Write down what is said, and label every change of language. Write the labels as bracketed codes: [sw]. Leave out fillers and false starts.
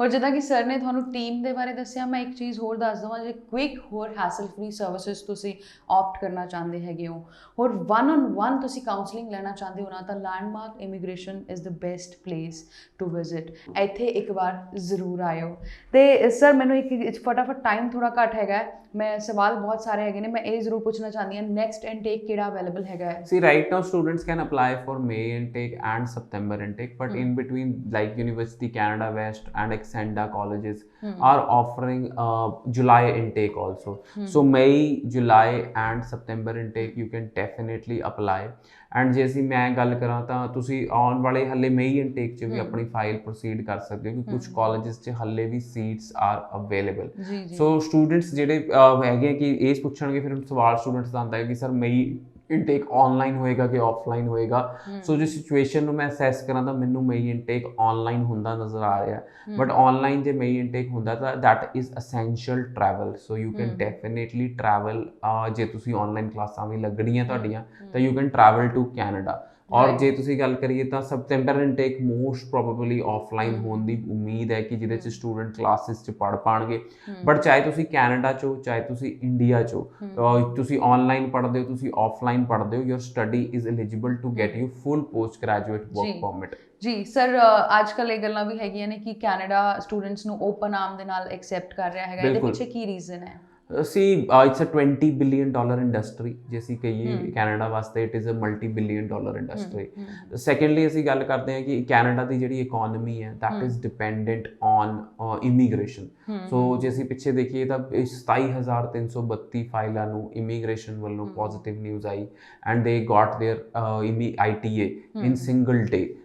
[pa] ਔਰ ਜਿੱਦਾਂ ਕਿ ਸਰ ਨੇ ਤੁਹਾਨੂੰ ਟੀਮ ਦੇ ਬਾਰੇ ਦੱਸਿਆ, ਮੈਂ ਇੱਕ ਚੀਜ਼ ਹੋਰ ਦੱਸ ਦੇਵਾਂ, ਜੇ ਕੁਇਕ ਹੋਰ ਹੈਸਲ ਫ੍ਰੀ ਸਰਵਿਸਿਜ਼ ਤੁਸੀਂ ਆਪਟ ਕਰਨਾ ਚਾਹੁੰਦੇ ਹੈਗੇ ਹੋ, ਹੋਰ 1-on-1 ਤੁਸੀਂ ਕਾਉਂਸਲਿੰਗ ਲੈਣਾ ਚਾਹੁੰਦੇ ਹੋ ਨਾ, ਤਾਂ landmark immigration [en] Is the best place to visit. [pa] ਇੱਥੇ ਇੱਕ ਵਾਰ ਜ਼ਰੂਰ ਆਇਓ। ਤੇ ਸਰ ਮੈਨੂੰ ਇੱਕ ਫਟਾਫਟ ਟਾਈਮ ਥੋੜਾ ਘੱਟ ਹੈਗਾ, ਮੈਂ ਸਵਾਲ ਬਹੁਤ ਸਾਰੇ ਹੈਗੇ ਨੇ, ਮੈਂ ਇਹ ਜ਼ਰੂਰ ਪੁੱਛਣਾ ਚਾਹੁੰਦੀ ਹਾਂ, ਨੈਕਸਟ ਇਨਟੇਕ ਕਿਹੜਾ ਅਵੇਲੇਬਲ ਹੈਗਾ ਹੈ? [en] See, right now students can apply for May intake and September intake, but in between, like University Canada West and Exenda colleges are offering July intake also। So May, July and September intake you can definitely apply। [pa] And ਜੇ ਅਸੀਂ ਮੈਂ ਗੱਲ ਕਰਾਂ ਤਾਂ ਤੁਸੀਂ ਆਉਣ ਵਾਲੇ ਹੱਲੇ ਮਈ ਇਨਟੇਕ 'ਚ ਵੀ ਆਪਣੀ ਫਾਈਲ ਪ੍ਰੋਸੀਡ ਕਰ ਸਕਦੇ ਹੋ ਕਿ ਕੁਝ ਕਾਲਜਿਸ 'ਚ ਹੱਲੇ ਵੀ [en] Seats are available. [pa] So students ਜਿਹੜੇ ਹੈਗੇ ਕਿ ਇਹ ਪੁੱਛਣਗੇ, ਫਿਰ ਸਵਾਲ ਸਟੂਡੈਂਟਸ ਦਾ ਆਉਂਦਾ ਹੈ ਕਿ ਸਰ ਮਈ ਇਨਟੇਕ ਆਨਲਾਈਨ ਹੋਏਗਾ ਕਿ ਆਫਲਾਈਨ ਹੋਏਗਾ। ਸੋ ਜੇ ਸਿਚੁਏਸ਼ਨ ਨੂੰ ਮੈਂ ਅਸੈਸ ਕਰਾਂ ਤਾਂ ਮੈਨੂੰ ਮਈ ਇਨਟੇਕ ਆਨਲਾਈਨ ਹੁੰਦਾ ਨਜ਼ਰ ਆ ਰਿਹਾ, ਬਟ ਆਨਲਾਈਨ ਜੇ ਮਈ ਇਨਟੇਕ ਹੁੰਦਾ ਤਾਂ [en] That is essential travel. So you can definitely travel, [pa] ਜੇ ਤੁਸੀਂ ਆਨਲਾਈਨ ਕਲਾਸਾਂ ਵੀ ਲੱਗਣੀਆਂ ਤੁਹਾਡੀਆਂ ਤਾਂ [en] You can travel to Canada. [pa] ਔਰ ਜੇ ਤੁਸੀਂ ਗੱਲ ਕਰੀਏ ਤਾਂ September intake most probably offline ਹੋਣ ਦੀ ਉਮੀਦ ਹੈ ਕਿ ਜਿਹਦੇ 'ਚ ਸਟੂਡੈਂਟ ਕਲਾਸਿਸ 'ਚ ਪੜ੍ਹ ਪਾਉਣਗੇ। ਬਟ ਚਾਹੇ ਤੁਸੀਂ ਕੈਨੇਡਾ 'ਚੋਂ ਚਾਹੇ ਤੁਸੀਂ ਇੰਡੀਆ 'ਚੋਂ ਤੁਸੀਂ ਆਨਲਾਈਨ ਪੜ੍ਹਦੇ ਹੋ, ਤੁਸੀਂ ਆਫਲਾਈਨ ਪੜ੍ਹਦੇ ਹੋ, [en] Your study is eligible to get you full post graduate work permit. [pa] ਜੀ ਸਰ, ਅੱਜ ਕੱਲ੍ਹ ਇਹ ਗੱਲਾਂ ਵੀ ਹੈਗੀਆਂ ਨੇ ਕਿ ਕੈਨੇਡਾ ਸਟੂਡੈਂਟਸ ਨੂੰ ਓਪਨ ਆਰਮ ਦੇ ਨਾਲ ਐਕਸੈਪਟ ਕਰ ਰਿਹਾ ਹੈਗਾ, ਇਹਦੇ ਪਿੱਛੇ ਕੀ ਰੀਜ਼ਨ ਹੈ? [en] See, it's a $20 billion industry। [pa] ਜੇ ਅਸੀਂ ਕਹੀਏ ਕੈਨੇਡਾ ਵਾਸਤੇ [en] It is a multi-billion dollar industry। [pa] Secondly ਅਸੀਂ ਗੱਲ ਕਰਦੇ ਹਾਂ ਕਿ ਕੈਨੇਡਾ ਦੀ ਜਿਹੜੀ ਇਕੋਨਮੀ ਹੈ [en] That is dependent on immigration. [pa] ਸੋ ਜੇ ਅਸੀਂ ਪਿੱਛੇ ਦੇਖੀਏ ਤਾਂ 27,332 ਫਾਈਲਾਂ ਨੂੰ ਇਮੀਗ੍ਰੇਸ਼ਨ ਵੱਲੋਂ ਪੋਜ਼ਿਟਿਵ ਨਿਊਜ਼ ਆਈ [en] And they got their ITA in single day.